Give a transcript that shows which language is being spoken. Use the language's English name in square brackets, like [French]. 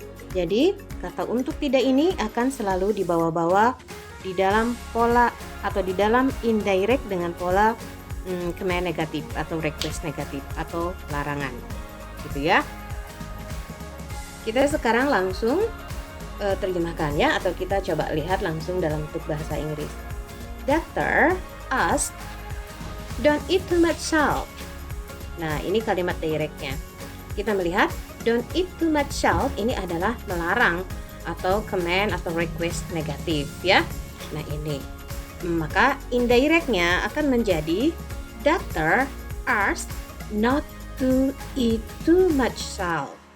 [Indonesian] Jadi kata untuk tidak ini akan selalu dibawa-bawa di dalam pola atau di dalam indirect dengan pola command negatif atau request negatif atau larangan, gitu ya. Kita sekarang langsung terjemahkan ya, atau kita coba lihat langsung dalam bentuk bahasa Inggris. [English] Doctor asked, don't eat too much salt. [Indonesian] Nah, ini kalimat directnya. Kita melihat [English] don't eat too much salt [Indonesian] ini adalah melarang atau command atau request negatif ya. Nah, ini. Maka indirectnya akan menjadi [English] doctor asked not to eat too much salt.